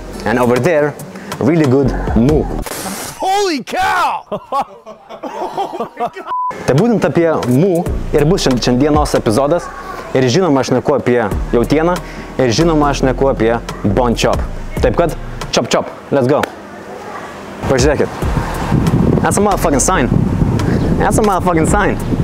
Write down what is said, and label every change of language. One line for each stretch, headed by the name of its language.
English: And over there, really good mu. Holy cow!
Lithuanian: Tai būtent apie mu ir bus šiandienos epizodas. Ir žinoma, aš šneku apie jautieną. Ir žinoma, aš šneku apie Bon Chop. Taip kad,
English: chop chop, let's go.
Lithuanian: Pažiūrėkit.
English: That's a motherfucking sign. That's a motherfucking sign.